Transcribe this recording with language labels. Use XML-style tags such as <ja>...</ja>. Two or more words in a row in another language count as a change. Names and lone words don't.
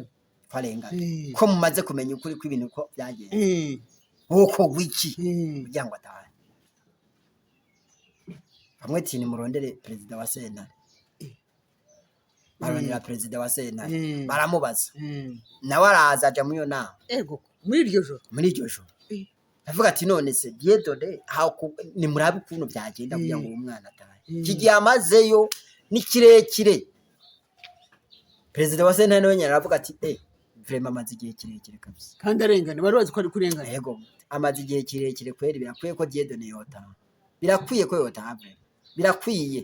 <rn>ko mumaze kumenya ukuri kw'ibintu ko byagenze hokogwa iki kugira ngo atahe bamwe ati ni murondere perezida wa sentare barondera perezida wa sentare baramubaza nawe araza aja muri iyo nama muri iryo joro avuga ati none se Diedone ni murabe ukuntu byagenda kugira ngo uwo mwana atahe kigiye amazeyo ni kirekire perezida wa sentare nawe nyine aravuga ati vraiment amaze igihe kirekire kabisa kandi arengana bari bazi ko ari kurengana amaze igihe kirekire kweri birakwiye ko Diedone yotaha birakwiye ko yotaha birakwiye</rn>